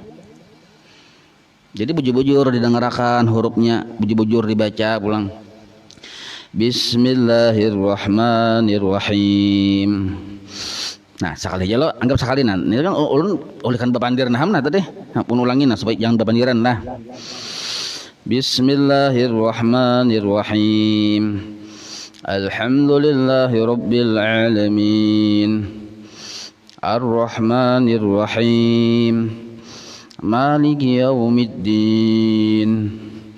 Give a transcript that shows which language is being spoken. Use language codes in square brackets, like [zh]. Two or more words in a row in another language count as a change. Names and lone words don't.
[bjn] Jadi bujur-bujur didengarkan hurufnya, bujur-bujur dibaca pulang. [ar] Bismillahirrahmanirrahim. [bjn] Nah, sekali aja lo, anggap sekali nah. Ini kan ulun olehkan bapandir naham nah tadi. Nah, pun ulangin nah supaya jangan bapandiran lah. [ar] Bismillahirrahmanirrahim. الحمد لله رب العالمين. الرحمن الرحيم. مالك يوم الدين.